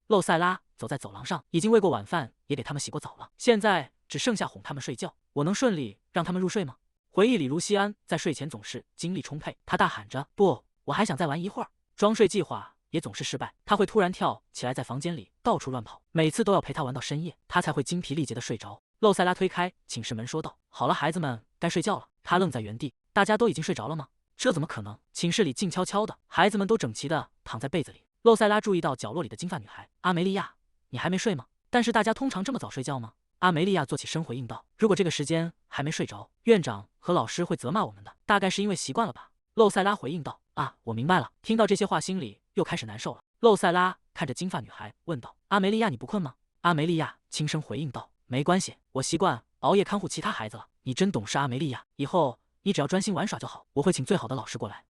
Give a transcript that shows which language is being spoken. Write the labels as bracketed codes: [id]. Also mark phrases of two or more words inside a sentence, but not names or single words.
[zh] 露塞拉走在走廊上，已經餵過晚飯，也給他們洗過澡了，現在只剩下哄他們睡覺。我能順利讓他們入睡嗎？回憶裡，盧西安在睡前總是精力充沛，他大喊着：“不，我還想再玩一會兒。” 裝睡計劃也總是失敗，他會突然跳起來，在房間裡到處亂跑，每次都要陪他玩到深夜，他才會精疲力竭地睡着。露塞拉推開寢室門說道：“好了，孩子們該睡覺了。” 他愣在原地，大家都已經睡着了嗎？這怎麼可能？寢室裡靜悄悄的，孩子們都整齊地躺在被子裡。露塞拉注意到角落裡的金髮女孩阿梅利亞，你還沒睡嗎？但是大家通常這麼早睡覺嗎？阿梅利亞坐起身回應道：“如果這個時間還沒睡着，院長和老師會責罵我們的，大概是因為習慣了吧。” 露塞拉回應道：“啊，我明白了。”聽到這些話，心裡又開始難受了。露塞拉看着金髮女孩問道：“阿梅利亞，你不困嗎？” 阿梅利亞輕聲回應道：“沒關係，我習慣熬夜看護其他孩子了。”“你真懂事，阿梅利亞，以後你只要專心玩耍就好，我會請最好的老師過來。